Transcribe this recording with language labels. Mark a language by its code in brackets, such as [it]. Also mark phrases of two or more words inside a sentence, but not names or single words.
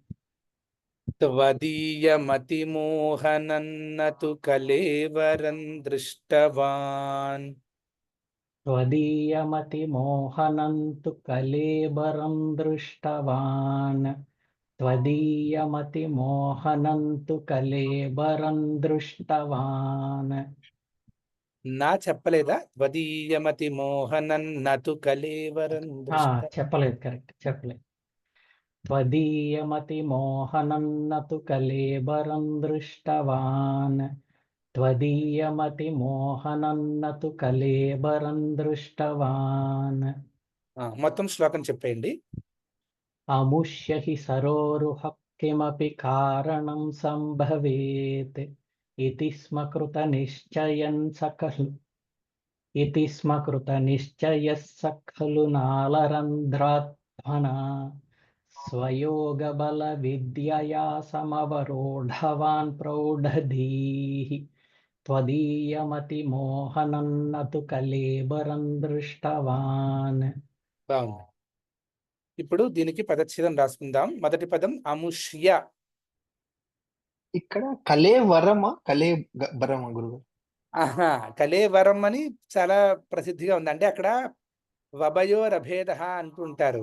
[sa] त्वदीयमतिमोहनं न तु कलेवरं दृष्टवान् त्वदीयमतिमोहनं तु कलेबरं दृष्टवान् त्वदीयमतिमोहनं तु कलेबरं दृष्टवान् [te] నా చెప్పలేదా [sa] त्वदीयमतिमोहनं न तु कलेवरं दृष्ट [te] చెప్పలేదు కరెక్ట్ చెప్పలేదు [sa] त्वदीयमतिमोहनं न तु कलेबरं दृष्टवान् त्वदीयमतिमोहनं न तु कलेबरं दृष्टवान् [te] మొత్తం శ్లోకం చెప్పేయండి. [sa] अमुष्य हि सरोरुहः किमपि कारणं सम्भवेत् इति स्म कृतनिश्चयं स खलु इति स्म कृतनिश्चयः स खलु नालरन्ध्राध्वना स्वयोगबलविद्यया समवरोढवान् प्रौढधीः त्वदीयमतिमोहनं न तु कलेबरं दृष्टवान् [te] బాగుంది. ఇప్పుడు దీనికి పదచ్ఛేదం రాసుకుందాం. మొదటి పదం అముష్య. ఇక్కడ కలేవరమా కలేబరమా గురుగారు? ఆహా, కలేవరం అని చాలా ప్రసిద్ధిగా ఉంది. అంటే అక్కడ వభయోరభేద అంటుంటారు.